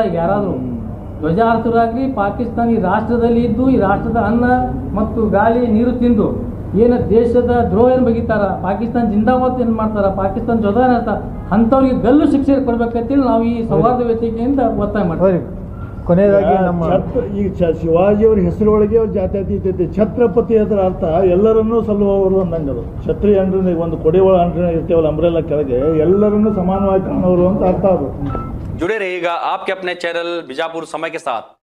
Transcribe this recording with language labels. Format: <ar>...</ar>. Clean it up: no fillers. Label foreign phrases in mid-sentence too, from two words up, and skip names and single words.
<kn>ಈಗ ಯಾರಾದರೂ ಧ್ವಜ ಹಾರಿಸೋರಾಗಲಿ ಪಾಕಿಸ್ತಾನ ಈ ರಾಷ್ಟ್ರದಲ್ಲಿ ಇದ್ದು ಈ ರಾಷ್ಟ್ರದ ಅನ್ನ ಮತ್ತು ಗಾಳಿ ನೀರು ತಿಂದು ಏನು ದೇಶದ ದ್ರೋಹ ಏನು ಬಗೀತಾರ, ಪಾಕಿಸ್ತಾನ ಜಿಂದಾಬಾದ್ ಏನು ಮಾಡ್ತಾರ, ಪಾಕಿಸ್ತಾನ ಜೊತೆ ಹೇಳ್ತಾರೆ, ಅಂಥವ್ರಿಗೆ ಗಲ್ಲು ಶಿಕ್ಷೆ ಕೊಡ್ಬೇಕಂತೇಳಿ ನಾವು ಈ ಸೌಹಾರ್ದ ವೇದಿಕೆಯಿಂದ ಒತ್ತಾಯ ಮಾಡ್ತೀವಿ. ಕೊನೆಯದಾಗಿ ನಮ್ಮ ಈಗ ಶಿವಾಜಿಯವ್ರ ಹೆಸರೊಳಗೆ ಜಾತ್ಯತೀತತೆ, ಛತ್ರಪತಿ ಅದರ ಅರ್ಥ ಎಲ್ಲರನ್ನೂ ಸಲ್ಲುವವರು ಅಂದಂಗದು. ಛತ್ರಿ ಅಂದ್ರೆ ಒಂದು ಕೊಡೆ ಒಳ ಅಂದ್ರೆ ಇರ್ತೇವಲ್ಲ ಅಂಬ್ರೆಲ್ಲ ಕೆಳಗೆ, ಎಲ್ಲರನ್ನೂ ಸಮಾನವಾಗಿ ಕಾಣೋರು ಅಂತ ಅರ್ಥ ಅದು.</kn> <hi>जुड़े रहिएगा आपके अपने चैनल बीजापुर समय के साथ।</hi>